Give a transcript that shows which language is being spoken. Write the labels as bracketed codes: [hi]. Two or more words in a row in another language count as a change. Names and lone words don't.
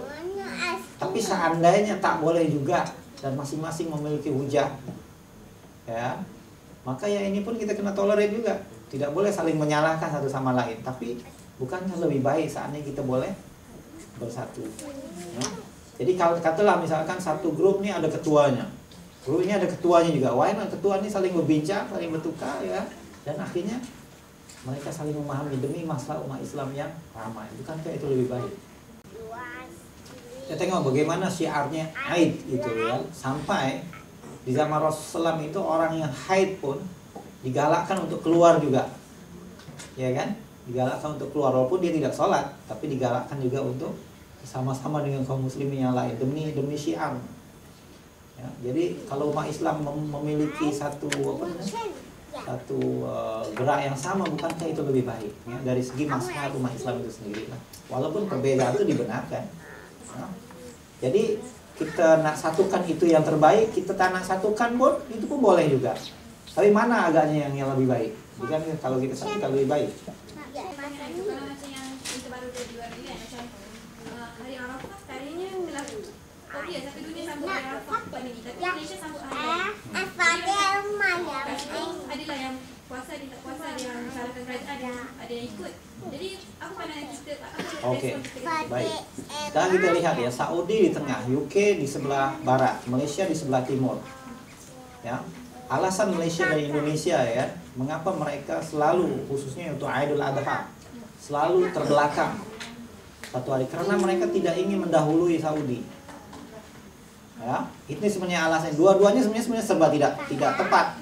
[ms] Tapi seandainya tak boleh juga dan masing-masing memiliki hujah, ya, maka ya ini pun kita kena tolerate juga. Tidak boleh saling menyalahkan satu sama lain. Tapi bukankah lebih baik saatnya kita boleh bersatu, ya? Jadi kalau katalah misalkan satu grup ini ada ketuanya, grup ini ada ketuanya juga, [en] why not [ms] ketua ini saling berbincang, saling bertukar, ya, dan akhirnya mereka saling memahami demi masalah umat Islam yang ramai. Bukankah itu lebih baik? Kita tengok bagaimana syiarnya Aid itu, ya, sampai di zaman Rasulullah SAW itu orang yang haid pun digalakkan untuk keluar juga, ya kan? Digalakkan untuk keluar walaupun dia tidak sholat, tapi digalakkan juga untuk sama-sama dengan kaum muslimin yang lain demi syiar. Ya, jadi kalau umat Islam memiliki satu gerak yang sama, bukankah itu lebih baik, ya, dari segi maslahat umat Islam itu sendiri, nah, walaupun perbedaan itu dibenarkan, ya. Jadi kita nak satukan itu yang terbaik, kita tak nak satukan pun itu pun boleh juga. Tapi mana agaknya yang lebih baik? Bukan kalau kita satukan lebih baik. Macam yang itu baru dia jual ni kan, macam hari Arafah tarinya berlaku. Oh ya, satu dunia sambut hari Arafah pada ni, tapi Malaysia sambut hari. Adalah yang puasa, dia tak puasa, ada yang salahkan kerajaan, ada yang ikut. Jadi apa pandangan kita? Okey, baik. [id] Sekarang kita lihat, ya, Saudi di tengah, UK di sebelah barat, Malaysia di sebelah timur. Ya, alasan Malaysia dan Indonesia, ya, mengapa mereka selalu, khususnya untuk Aidul Adha, selalu terbelakang satu hari, karena mereka tidak ingin mendahului Saudi. Ya, ini sebenarnya alasan. Dua-duanya sebenarnya serba tidak tepat.